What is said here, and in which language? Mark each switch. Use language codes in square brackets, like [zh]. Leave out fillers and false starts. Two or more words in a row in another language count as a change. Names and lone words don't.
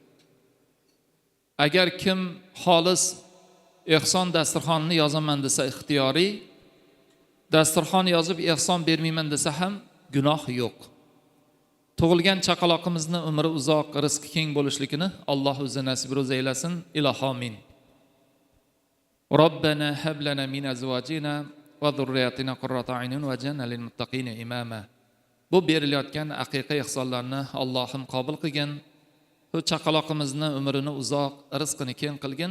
[uz] Agar kim xolis ehson dasturxonini yozaman desa ixtiyoriy, dasturxon yozib ehson bermayman desa ham gunoh yo'q. Tug'ilgan chaqaloqimizni umri uzoq, rizqi keng bo'lishligini Alloh o'zi nasib ro'za aylasin. [ar] Ilohomin. ربنا هب لنا من أزواجنا وذرياتنا قرة أعين واجعلنا للمتقين إماما. Bu berilayotgan aqiqa ihsonlarni Allohim qabul qilgin. Bu chaqaloqimizni umrini uzoq, rizqini keng qilgin.